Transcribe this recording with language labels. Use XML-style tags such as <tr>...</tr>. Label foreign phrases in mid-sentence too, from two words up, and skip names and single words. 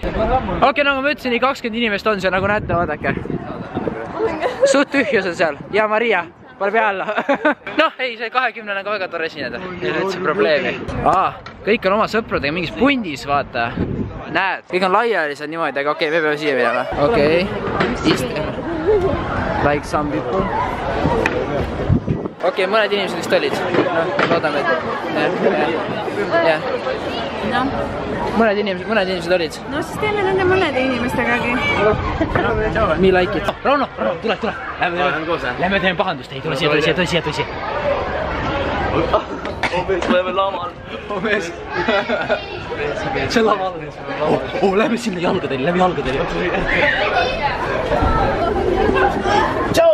<et>Okei, nagu ma ütlesin, nii 20 inimest on see, nagu näete, vaadake. Suht tühjus on seal. Ja Maria, pane pea alla. Noh, ei, see 20 on ka väga tore esineda. Ei ole üldse probleemi. Kõik on oma sõpradega mingis pundis, vaata. Näed, kõik on laialised niimoodi, aga okei, me peame siia minema. Okei.</et> <en>Like some people.</en> <et>Okei, mõned inimesed vist olid. Loodame, et... Jah. Mõned inimesed olid. No siis teeme nende mõnede inimestegagi.</et> <en>Me like it.</en> <et>Rauno, tule. Lähme teeme pahandust. Ei, tule siia. Lähme laval. See laval. Lähme sinna jalgadele. Tšau!</et>